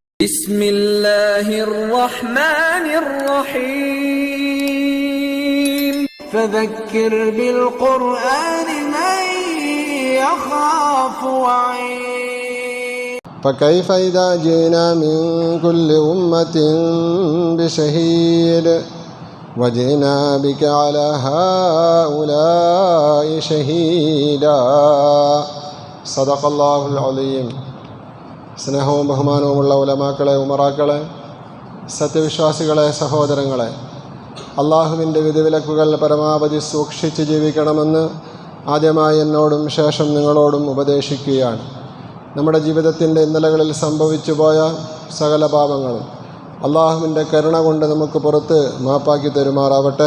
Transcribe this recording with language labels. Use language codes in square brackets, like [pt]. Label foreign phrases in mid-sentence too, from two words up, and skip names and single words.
[ar] بسم الله الرحمن الرحيم فذكر بالقرآن من يخاف وعيد فكيف إذا جئنا من كل أمة بشهيد وجئنا بك على هؤلاء شهيدا صدق الله العظيم. [ml] സ്നേഹവും ബഹുമാനവുമുള്ള ഉലമാക്കളെ, ഉമറാക്കളെ, സത്യവിശ്വാസികളെ, സഹോദരങ്ങളെ, അള്ളാഹുവിൻ്റെ വിധിവിലക്കുകൾ പരമാവധി സൂക്ഷിച്ച് ജീവിക്കണമെന്ന് ആദ്യമായി എന്നോടും ശേഷം നിങ്ങളോടും ഉപദേശിക്കുകയാണ്. നമ്മുടെ ജീവിതത്തിൻ്റെ ഇന്നലകളിൽ സംഭവിച്ചു പോയ സകല പാപങ്ങളും അള്ളാഹുവിൻ്റെ കരുണ കൊണ്ട് നമുക്ക് പുറത്ത് മാപ്പാക്കി തരുമാറാവട്ടെ.